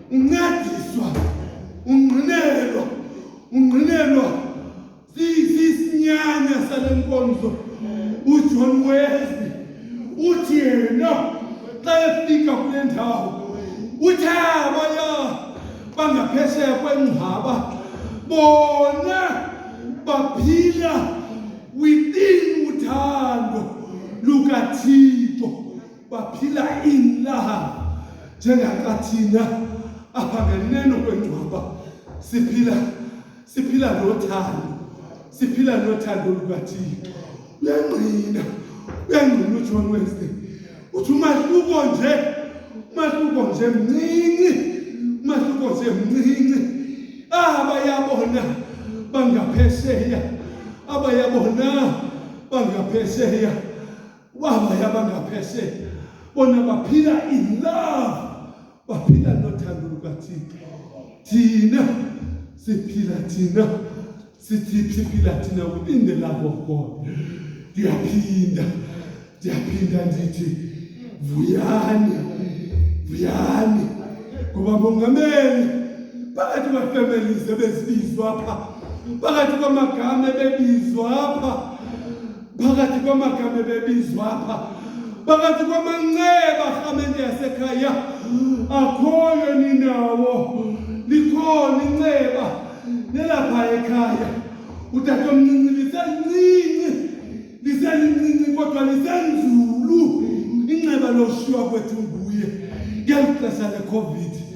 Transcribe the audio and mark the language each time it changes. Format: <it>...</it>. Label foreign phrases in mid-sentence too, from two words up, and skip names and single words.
<xh>uncediswa ungqinelwa sisinye inyanya salenkonzo uJohn Wesley uthi yena xa efika kule ndawo uthi abaya bangaphesheya kweNgabo bona baphila within uthando lukaThixo baphila</xh> <en>in love</en> <xh>njengakathina apha ngeneno kweNgabo siphila nothando lukaThixo uyangqina uJohn Wesley uthi umahluko nje mncinci abayabona bangaphesheya bona baphila</xh> <en>in love</en> <xh>baphila nothando lukaThixo thina siphila</xh> <en>within the love of God.</en> <xh>Ndiyaphinda ndithi vuyani ngoba mongameli phakathi kwefamilies ebezibizwa apha phakathi kwamagama ebebizwa apha phakathi kwamanxeba arhamente yasekhaya akhoyo ninawo likhona inxeba nelapha ekhaya utatomncinci liselincinci kodwa lisenzulu inxeba loshiywa kwethu nguye ngeli xesha leCovid</xh>